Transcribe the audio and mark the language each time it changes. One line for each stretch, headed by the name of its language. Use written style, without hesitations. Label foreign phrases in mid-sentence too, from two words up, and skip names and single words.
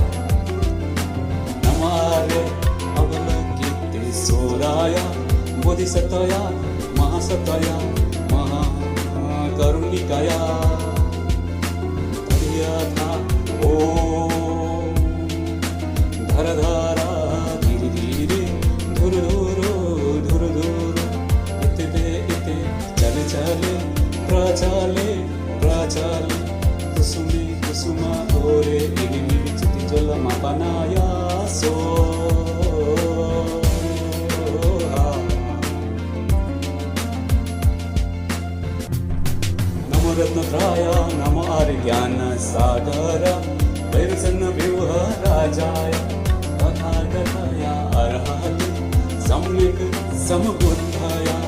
Sanskrit: नमो आर्य अवलोकितेश्वराय बोधिसत्वया महासत्वया महाकरुणिकाय यथा ॐ धरधारा धीरे धीरे धुर धुर इते चले चले प्रचाले कुसुमे कुसुमा ओरे निगिमिरि चिति जलमापनाया सो नमो रत्नत्राय नमो आर्यज्ञान सागर वैरसन्व्यूह राजाय तथागतया अर्हति सम्यक् समबुद्धाय